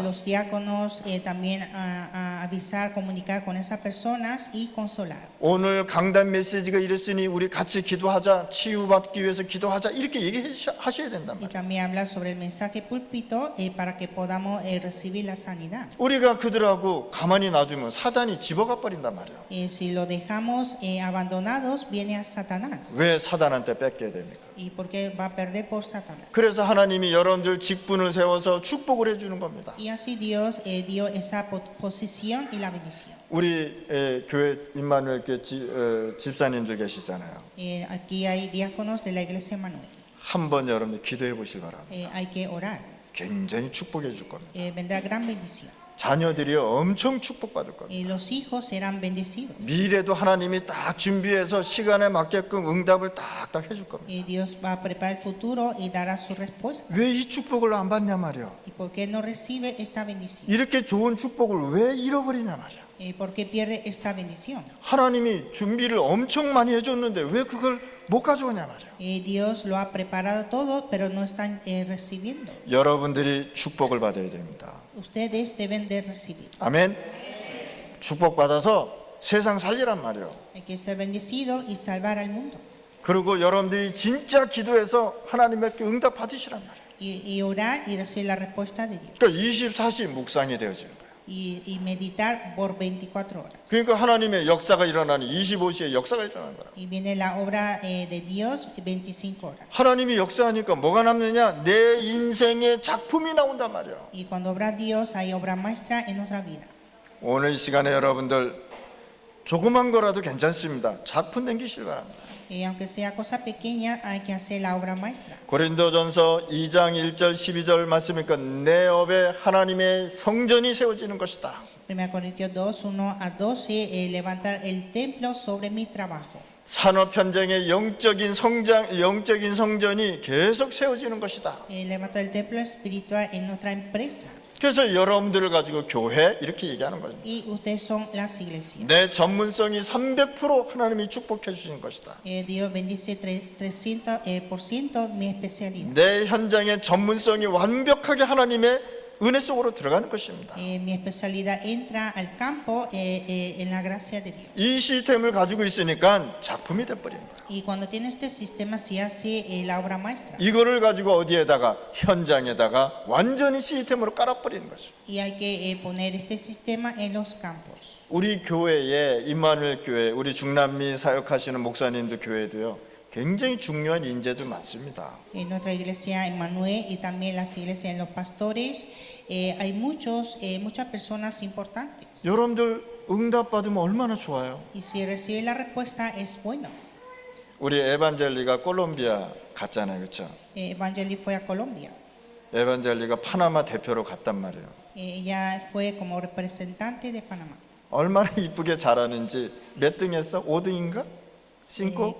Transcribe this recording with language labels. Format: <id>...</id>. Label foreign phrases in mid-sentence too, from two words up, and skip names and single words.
<es>Los diáconos también a avisar, comunicar con esas personas y consolar.</es> <ko>오늘 강단 메시지가 이랬으니 우리 같이 기도하자, 치유받기 위해서 기도하자, 이렇게 얘기하셔야 된단</ko> <es>Y</es> <ko>말이에요.</ko> <es>también hablar sobre el mensaje púlpito para que podamos recibir la sanidad.</es> <ko>우리가 그들하고 가만히 놔두면 사단이 집어가 버린단 말이에요.</ko> <es>Si lo dejamos abandonados, viene a Satanás.</es> <ko>왜 사단한테 뺏겨야 됩니까?</ko> <es>¿Y por qué va a perder por Satanás?</es> <ko>그래서 하나님이 여러분들 직분을 세워서 축복을 해주는 겁니다.</ko> <es>Y así Dios dio esa posición y la bendición.</es> <ko>우리 교회 임마누엘 교회 집사님들 계시잖아요.</ko> <es>Aquí hay diáconos de la iglesia Manuel.</es> <ko>한번 여러분들 기도해 보시기 바랍니다.</ko> <es>Hay que orar.</es> <ko>굉장히 축복해 줄 겁니다.</ko> <es>Vendrá gran bendición.</es> <ko>자녀들이 엄청 축복받을 겁니다.</ko> <es>Los hijos serán bendecidos.</es> <ko>미래도 하나님이 딱 준비해서 시간에 맞게끔 응답을 딱딱 해줄 겁니다.</ko> <es>Dios va a preparar el futuro y dará su respuesta.</es> <ko>왜 이 축복을 안 받냐 말이야.</ko> <es>¿Y por qué no recibe esta bendición?</es> <ko>이렇게 좋은 축복을 왜 잃어버리냐 말이야.</ko> <es>¿Por qué pierde esta bendición?</es> <ko>하나님이 준비를 엄청 많이 해줬는데 왜 그걸 못 가져오냐 말이야.</ko> <es>Dios lo ha preparado todo, pero no están recibiendo.</es> <ko>여러분들이 축복을 받아야 됩니다.</ko> <es>Ustedes deben de recibir.</es> <ko>아멘. 축복받아서 세상 살리란 말이에요.</ko> <es>Hay que ser bendecido y salvar al mundo.</es> <ko>그리고 여러분들이 진짜 기도해서 하나님께 응답 받으시란 말이에요.</ko> <es>Y orar y recibir la respuesta de Dios.</es> <ko>그러니까 24시 묵상이 되어지는 거예요.</ko> <es>Y meditar por 24 horas.</es> <ko>그러니까 하나님의 역사가 일어나니 25시에 역사가 일어나는 거라.</ko> <es>Y viene la obra de Dios 25 horas.</es> <ko>하나님이 역사하니까 뭐가 남느냐? 내 인생의 작품이 나온단 말이에요.</ko> <es>Y cuando obra Dios hay obra maestra en nuestra vida.</es> <ko>오늘 이 시간에 여러분들 조그만 거라도 괜찮습니다. 작품 남기시길 바랍니다.</ko> <es>Aunque sea cosa pequeña, hay que hacer la obra maestra.</es> <ko>고린도전서 2장 1절 12절 말씀이니까 내 업에 하나님의 성전이 세워지는 것이다.</ko> <es>1 Corintios 2, 1 a 12, levantar el templo sobre mi trabajo.</es> <ko>산업 현장의 영적인 성전이 계속 세워지는 것이다.</ko> <es>Levantar el templo espiritual en nuestra empresa.</es> <ko>그래서 여러분들을 가지고 교회 이렇게 얘기하는 거죠.</ko> <es>Y ustedes son las iglesias.</es> <ko>내 전문성이 300% 하나님이 축복해 주신 것이다.</ko> <es>Dios bendice 300% mi especialidad.</es> <ko>내 현장의 전문성이 완벽하게 하나님의 은혜 속으로 들어가는 것입니다.</ko> <es>Mi especialidad entra al campo en la gracia de Dios.</es> <ko>이 시스템을 가지고 있으니까 작품이 돼버린 거예요.</ko> <es>Y cuando tiene este sistema se hace la obra maestra.</es> <ko>이거를 가지고 어디에다가 현장에다가 완전히 시스템으로 깔아버리는 거죠.</ko> <es>Y hay que poner este sistema en los campos.</es> <ko>우리 교회에 임마누엘 교회, 우리 중남미 사역하시는 목사님들 교회도요. 굉장히 중요한 인재도 많습니다.</ko> <es>En nuestra iglesia Emmanuel y también las iglesias en los pastores hay muchas personas importantes.</es> <ko>여러분들 응답 받으면 얼마나 좋아요.</ko> <es>Y si recibe la respuesta es bueno.</es> <ko>우리 에반젤리가 콜롬비아 갔잖아요, 그렇죠?</ko> <es>Evangeli fue a Colombia.</es> <ko>에반젤리가 파나마 대표로 갔단 말이에요.</ko> <es>Ella fue como representante de Panamá.</es> <ko>얼마나 이쁘게 잘하는지 몇 등 했어? 5등인가? 5?</ko>